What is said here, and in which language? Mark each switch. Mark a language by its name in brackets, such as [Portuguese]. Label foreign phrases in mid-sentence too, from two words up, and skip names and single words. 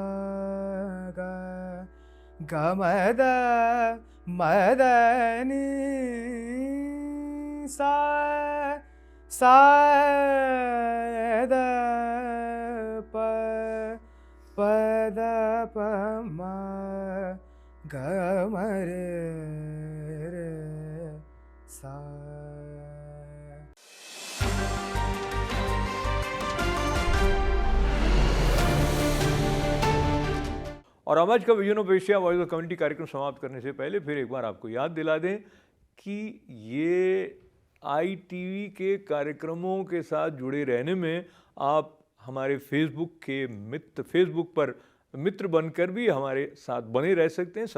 [Hindi] ग म द नि सा द प द प म ग म रे सा। और आज का विजन ऑफ एशिया वॉइस ऑफ कम्युनिटी कार्यक्रम समाप्त करने से पहले फिर एक बार आपको याद दिला दें कि ये ITV के कार्यक्रमों के साथ जुड़े रहने में आप हमारे फेसबुक पर मित्र बनकर भी हमारे साथ बने रह सकते हैं।